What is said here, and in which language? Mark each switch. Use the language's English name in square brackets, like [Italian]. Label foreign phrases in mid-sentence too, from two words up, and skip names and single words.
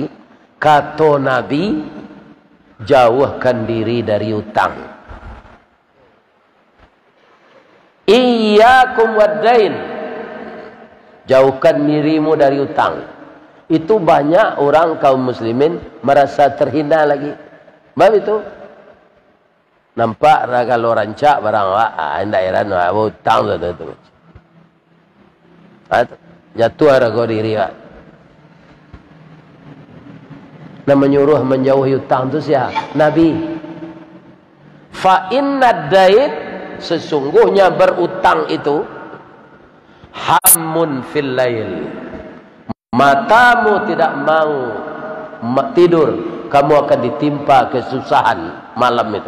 [Indonesian] Kata Nabi, jauhkan diri dari utang. [Arabic] إياكم والدين. [Indonesian] Jauhkan dirimu dari utang. Itu banyak orang kaum muslimin merasa terhina lagi. [Minangkabau] Sebab itu nampak kalau rancak barang awak, hendak heran awak utang tu. Jatuh harga diri awak. [Indonesian] Dan menyuruh menjauhi utang itu siapa? Nabi. [Arabic] فإن الدين, [Indonesian] sesungguhnya berutang itu [Arabic] هم في الليل. [Indonesian] Matamu tidak mau tidur, kamu akan ditimpa kesusahan malam itu.